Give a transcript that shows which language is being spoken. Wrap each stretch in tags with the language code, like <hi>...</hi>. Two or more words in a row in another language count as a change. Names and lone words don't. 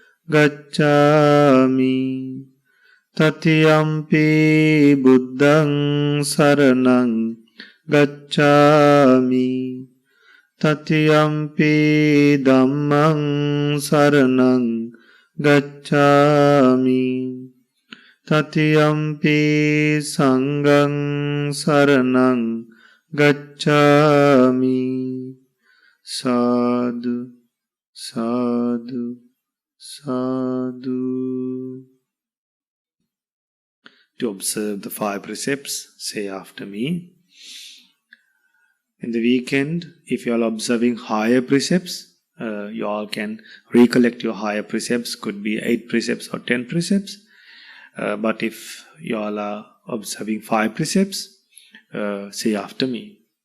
<pi>gacchāmi, Tatiyampi Buddhaṃ saraṇaṃ gacchāmi, Tatiyampi Dhammaṃ saraṇaṃ gacchāmi, Tatiyampi Saṅghaṃ saraṇaṃ gacchāmi. Sadhu, sadhu, sadhu.</pi> <en>To observe the 5 precepts, say after me. In the weekend, if you are observing higher precepts, you all can recollect your higher precepts. Could be 8 precepts or 10 precepts. But if you all are observing 5 precepts, say after me.</en>